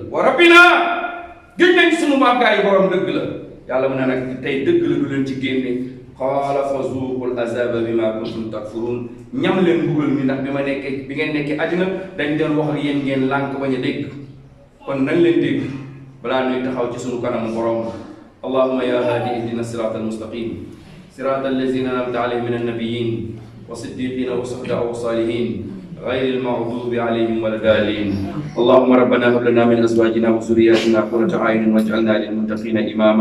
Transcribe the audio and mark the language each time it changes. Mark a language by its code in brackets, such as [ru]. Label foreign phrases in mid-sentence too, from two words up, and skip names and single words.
[ar] وربنا [wo] gëj nañ sunu màggaay borom dëgg la. yàlla mu ne nag tey dëgg la du leen ci génne. [ar] قال فذوقوا العذاب بما كنتم تكفرون. [wo] ñam leen mbugal mi ndax bi ngeen nekkee àddina dañ doon wax ak yéen ngeen lànk bañ a dégg kon nañ leen dégg balaa ñuy taxaw ci sunu kanamu borom. [ar] اللهم يا هادي اهدنا الصراط المستقيم صراط الذين انعمت عليهم من النبيين والصديقين والشهداء والصالحين غير المغضوب عليهم ولا الضالين. اللهم ربنا هب لنا من ازواجنا وذرياتنا قرة اعين واجعلنا للمتقين اماما.